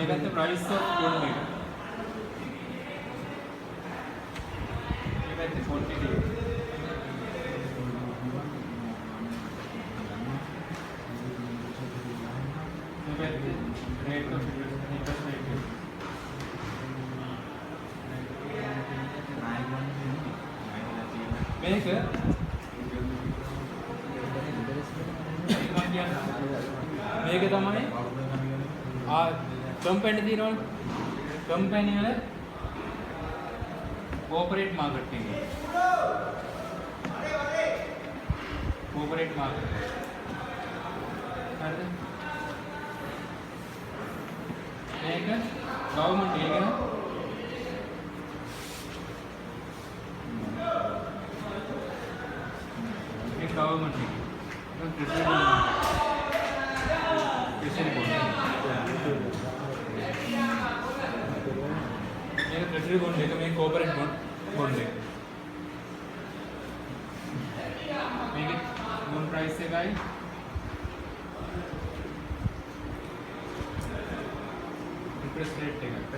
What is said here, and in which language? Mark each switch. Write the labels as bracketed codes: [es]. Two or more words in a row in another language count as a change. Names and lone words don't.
[en] price of bond එක. මේකත් quantity. මේකත් rate of interest rate. [si] මේක මේක තමයි කම්පැනි දිනවල කම්පැනි වල [en] corporate marketing corporate marketing [si] හරිද මේක ගවර්න්මන්ට් එකන මේක ගවර්න්මන්ට් එක [en] treasury bond [si] මේක [en] treasury bond [si] එක මේ [en] corporate bond [si] එක මේකේ මොන ප්‍රයිස් එකයි [en] interest rate [si] එක